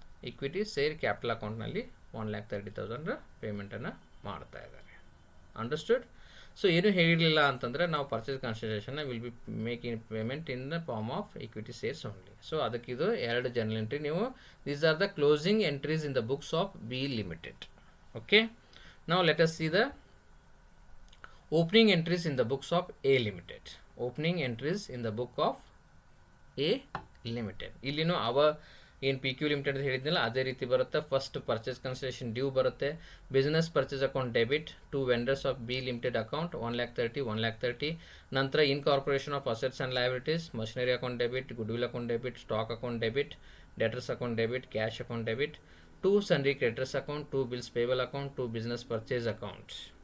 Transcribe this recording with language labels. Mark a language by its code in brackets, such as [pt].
[kn] Equity share capital ಅಕೌಂಟ್ನಲ್ಲಿ 1,30,000 ಪೇಮೆಂಟನ್ನು ಮಾಡ್ತಾ ಇದ್ದಾರೆ. ಅಂಡರ್ಸ್ಟುಡ್? ಸೊ ಏನು ಹೇಳಿರಲಿಲ್ಲ ಅಂತಂದರೆ ನಾವು purchase ಕನ್ಸಿಡರೇಷನ್ನ [en] Will be making payment in the form of equity shares only. [kn] So ಅದಕ್ಕಿದು 2 journal entry ನೀವು, [en] These are the closing entries in the books of B Limited. Okay, ನಾವು let us see the opening entries in the books of A Limited. Opening entries in the book of A Limited. [kn] ಇಲ್ಲಿನೂ ಏನು P Q limited ಹೇಳಿದ್ನಲ್ಲ ಅದೇ ರೀತಿ ಬರುತ್ತೆ. [en] First purchase consideration due ಬರುತ್ತೆ. Business purchase account debit to vendors of B Limited account 1,30,000. ನಂತರ incorporation of assets and liabilities, machinery account debit, goodwill account debit, stock account debit, debtors account debit, cash account debit, to sundry creditors account, to bills payable account, to business purchase account.